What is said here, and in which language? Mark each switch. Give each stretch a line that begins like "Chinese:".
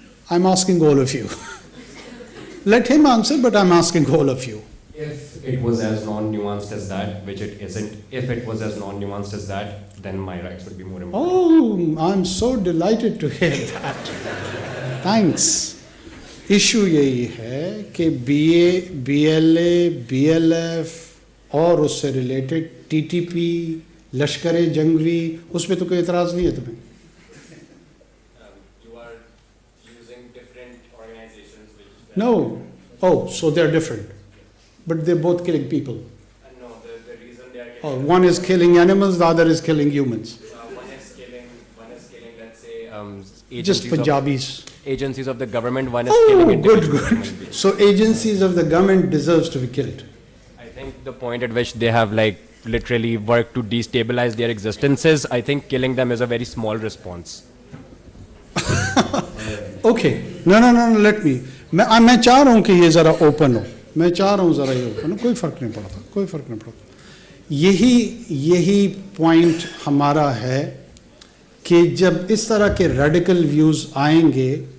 English: I'm asking all of you. Let him answer, but I'm asking all of you. If it was as non-nuanced as that, which it isn't, if it was as non-nuanced as that, then my rights would be more important. Oh, I'm so delighted to hear that. Thanks.
Urdu: Issue یہی ہے کہ be a, be L A, be L F اور اس سے related T T P, لشکر جنگوی، اس پہ تو کوئی اعتراض نہیں ہے تمہیں؟
English: You are using different organizations which... No. Oh, so they're different. But they're both killing people. No, the reason they are killing... Oh, one is killing animals, the other is killing humans. One is killing, let's say, Just Punjabis. Agencies of the government, one is killing individuals. Good. So agencies of the government deserves to be killed. I think the point at which they have like literally worked to destabilize their existences, I think killing them is a very small response. Okay. No, let me.
Urdu: میں چاہ رہا ہوں کہ یہ ذرا open ہو، میں چاہ رہا ہوں ذرا یہ اوپن ہو، کوئی فرق نہیں پڑتا. یہی پوائنٹ ہمارا ہے کہ جب اس طرح کے ریڈیکل ویوز آئیں گے